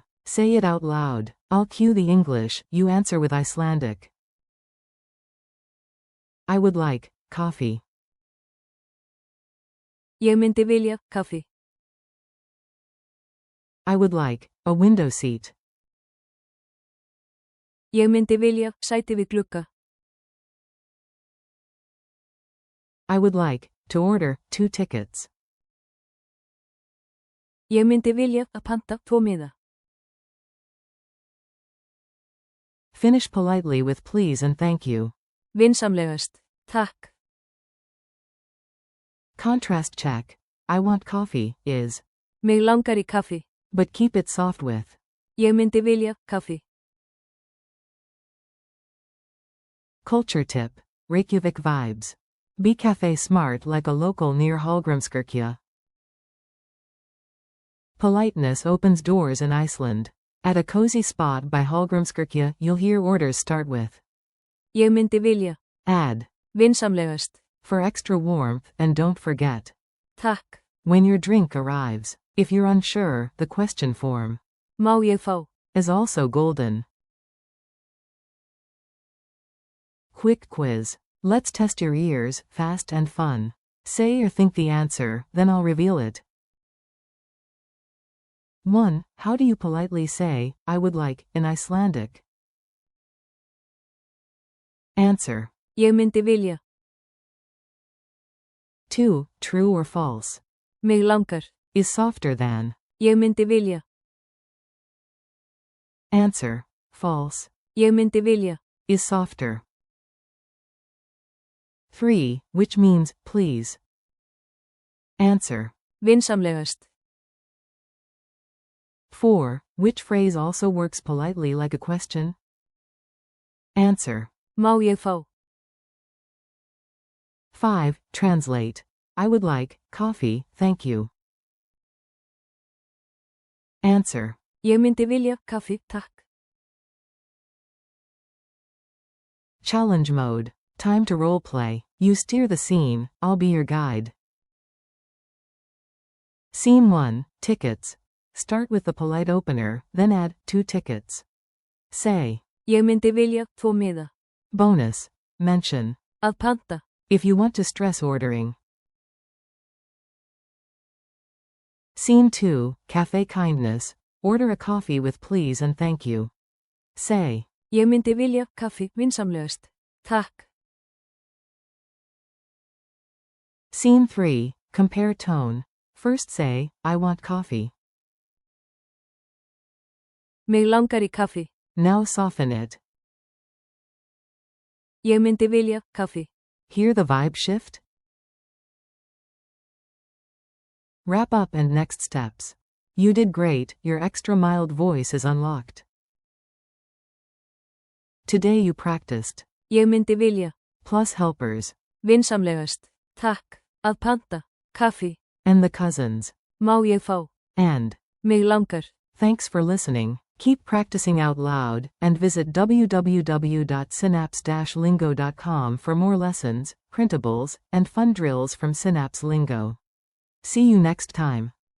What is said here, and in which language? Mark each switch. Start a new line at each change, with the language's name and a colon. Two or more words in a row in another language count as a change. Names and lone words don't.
English: Say it out loud. I'll cue the English, you answer with Icelandic. I would like, coffee.
Icelandic: Ég myndi vilja, kaffi.
English: I would like, a window seat.
Icelandic: Ég myndi vilja, sæti við glugga.
English: I would like, to order, 2 tickets.
Icelandic: Ég myndi vilja, að panta, 2 miða.
English: Finish politely with please and thank you.
Icelandic: Vinsamlegast. Takk.
English: Contrast check. I want coffee, is.
Icelandic: Mig langar í kaffi.
English: But keep it soft with.
Icelandic: Ég myndi vilja, kaffi.
English: Culture tip. Reykjavik vibes. Be cafe smart like a local near Hallgrímskirkja. Politeness opens doors in Iceland. At a cozy spot by Hallgrímskirkja, you'll hear orders start with.
Icelandic: Ég myndi vilja.
English: Add.
Icelandic: Vinsamlegast.
English: For extra warmth, and don't forget.
Icelandic: Takk.
English: When your drink arrives. If you're unsure, the question form.
Icelandic: Má ég fá.
English: Is also golden. Quick quiz. Let's test your ears, fast and fun. Say or think the answer, then I'll reveal it. 1. How do you politely say, I would like, in Icelandic? Answer.
Icelandic: Ég myndi vilja.
English: 2. True or false?
Icelandic: Mig langar.
English: Is softer than.
Icelandic: Ég myndi vilja.
English: Answer. False.
Icelandic: Ég myndi vilja.
English: Is softer. 3. Which means, please. Answer.
Icelandic: Vinsamlegast.
English: 4. Which phrase also works politely like a question? Answer.
Icelandic: Má ég fá.
English: 5. Translate. I would like, coffee, thank you. Answer.
Icelandic: Ég myndi vilja, kaffi, takk.
English: Challenge mode. Time to roleplay. You steer the scene, I'll be your guide. Scene 1, tickets. Start with the polite opener, then add 2 tickets. Say.
Icelandic: Ég myndi vilja 2 miða.
English: Bonus. Mention.
Icelandic: Að panta.
English: If you want to stress ordering. Scene 2, cafe kindness. Order a coffee with please and thank you. Say.
Icelandic: Ég myndi vilja kaffi vinsamlegast. Takk.
English: Scene 3, compare tone. First say, I want coffee.
Icelandic: Mig langar í kaffi.
English: Now soften it.
Icelandic: Ég myndi vilja kaffi.
English: Hear the vibe shift? Wrap up and next steps. You did great, your extra mild voice is unlocked. Today you practiced.
Icelandic: Ég myndi vilja.
English: Plus helpers.
Icelandic: Vinsamlegast. Takk. Að panta. Kaffi.
English: And the cousins.
Icelandic: Má ég fá.
English: And.
Icelandic: Mig langar.
English: Thanks for listening. Keep practicing out loud, and visit www.synapse-lingo.com for more lessons, printables, and fun drills from Synapse Lingo. See you next time.